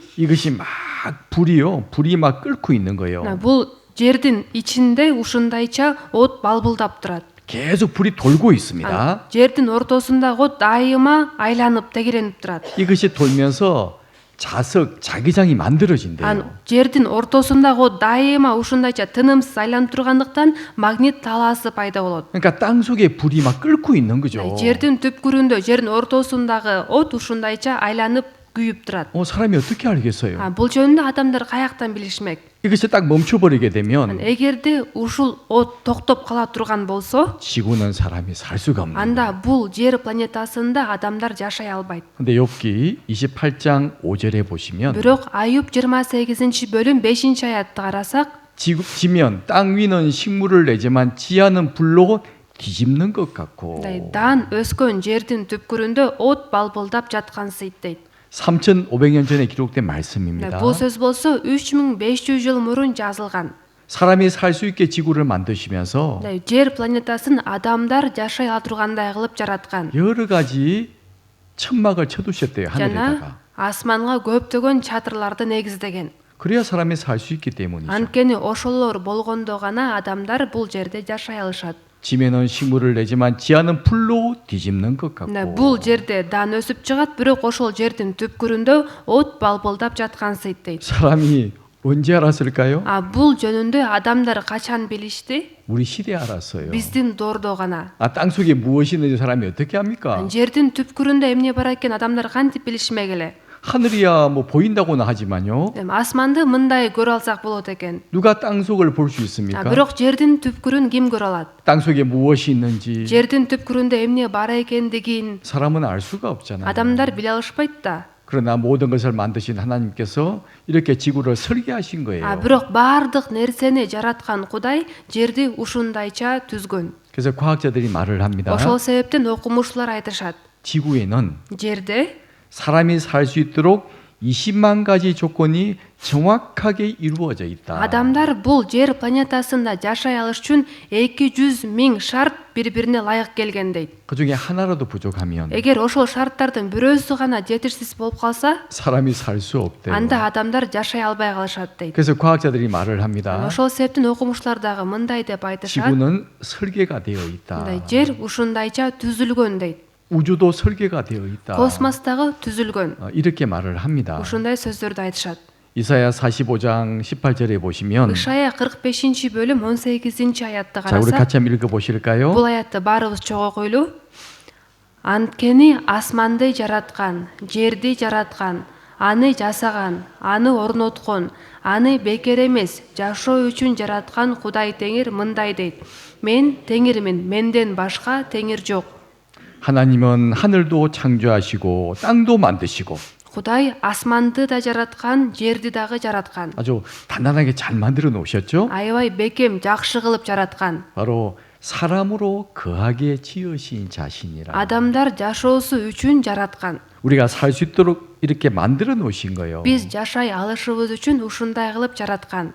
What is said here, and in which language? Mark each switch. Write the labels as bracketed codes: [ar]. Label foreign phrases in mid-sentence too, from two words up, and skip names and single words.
[ko] 이것이 막 불이 막 끓고 있는 거예요. [ky] Бул жердин ичинде ушундайча от балбылдап турат. [ko] 계속 불이 돌고 있습니다. [ky] жердин ортосундагы от дайыма айланып тегеренип турат. [ko] 이것이 돌면서 자기장이 만들어진대요. [ky] жердин ортосундагы от дайыма ушундайча тынымсыз айланып тургандыктан магнит талаасы пайда болот. [ko] 그러니까 땅 속에 불이 막 끓고 있는 거죠. [ky] жердин түпкүрүндө, жердин ортосундагы от ушундайча айланып күйүп турат. [ko] 사람이 어떻게 알겠어요? [ky] Бул жөнүндө адамдар каяктан билишмек? [ko] 이것이 딱 멈춰버리게 되면 [ky] эгерде ушул от токтоп кала турган болсо, [ko] 지구는 사람이 살 수가 없는 거예요. [ky] анда бул жер планетасында адамдар жашай албайт. [ko] 근데 욥기 28장 5절에 보시면 [ky] Бирок Аюб 28-бөлүм 5-аятты карасак, [ko] 지면 땅 위는 식물을 내지만 지하는 불로 뒤집는 것 같고 [ky] дан өскөн жердин түпкүрүндө от балбылдап жаткансыйт дейт. [ko] 3,500년 전에 기록된 말씀입니다. [ky] Бул сөз болсо 3500 жыл мурун жазылган. [ko] 사람이 살 수 있게 지구를 만드시면서 [ky] жер планетасын адамдар жашай ала тургандай кылып жараткан. [ko] 여러 가지 천막을 쳐두셨대요. [ky] жана [ko] 하늘에다가. [ky] асманга көптөгөн чатырларды негиздеген. [ko] 그래야 사람이 살 수 있기 때문이죠. [ky] анткени ошолор болгондо гана адамдар бул жерде жашай алышат. [ko] 지면은 식물을 내지만 지하는 불로 뒤집는 것 같고 [ky] бул жерде дан өсүп чыгат, бирок ошол жердин түпкүрүндө от балбылдап жаткансыйт дейт. [ko] 사람이 언제 알았을까요? [ky] бул жөнүндө адамдар качан билишти? [ko] 우리 시대에 알았어요. [ky] биздин доордо гана. [ko] 땅속에 무엇이 있는지 사람이 어떻게 합니까? [ky] жердин түпкүрүндө эмне бар экен адамдар кантип билишмек эле? [ko] 하늘이야 뭐 보인다고는 하지만요. [ky] асманды мындай көрө алсак болот экен. [ko] 누가 땅속을 볼 수 있습니까? [ky] бирок жердин түпкүрүн ким көрө алат? [ko] 땅속에 무엇이 있는지 [ky] жердин түпкүрүндө эмне бар экендигин [ko] 사람은 알 수가 없잖아요. [ky] адамдар биле алышпайт да. [ko] 그러나 모든 것을 만드신 하나님께서 이렇게 지구를 설계하신 거예요. [ky] бирок баардык нерсени жараткан Кудай жерди ушундайча түзгөн. [ko] 그래서 과학자들이 말을 합니다. [ky] ошол себептен окумуштуулар айтышат. [ko] 지구에는 [ky] жерде [ko] 사람이 살 수 있도록 20만 가지 조건이 정확하게 이루어져 있다. [ky] адамдар бул жер планетасында жашай алыш үчүн 200.000 шарт бири-бирине ылайык келген дейт. [ko] 그 중에 하나라도 부족하면 [ky] эгер ошол шарттардын бирөөсү гана жетишсиз болуп калса, [ko] 사람이 살 수 없대요. [ky] анда адамдар жашай албай калышат дейт. [ko] 그래서 과학자들이 말을 합니다. [ky] ошол себептен окумуштуулар дагы мындай деп айтышат. [ko] 지구는 설계가 되어 있다. [ky] жер ушундайча түзүлгөн дейт. [ko] 우주도 설계가 되어 있다. [ky] космос дагы түзүлгөн. [ko] 이렇게 말을 합니다. [ky] ушундай сөздөрдү айтышат. [ko] 이사야 45장 18절에 보시면 [ky] ышая 45-бөлүм 18-аятты [ko] 자, 우리 [ky] карасак, [ko] 같이 한번 읽어 보실까요? [ky] бул аятты баарыбыз чогуу окуйлу. Анткени асманды жараткан, жерди жараткан, аны жасаган, аны орноткон, аны бекер эмес, жашоо үчүн жараткан Кудай Теңир мындай дейт: мен Теңирмин, менден башка Теңир жок. [ko] 하나님은 하늘도 창조하시고 땅도 만드시고 [ky] Кудай асманды да жараткан, жерди дагы жараткан. [ko] 아주 단단하게 잘 만들어 놓으셨죠? [ky] Аябай бекем, жакшы кылып жараткан. [ko] 바로 사람으로 거하게 지으신 자신이라. [ky] Адамдар жашоосу үчүн жараткан. [ko] 우리가 살 수 있도록 이렇게 만들어 놓으신 거예요. [ky] Биз жашай алышыбыз үчүн ушундай кылып жараткан.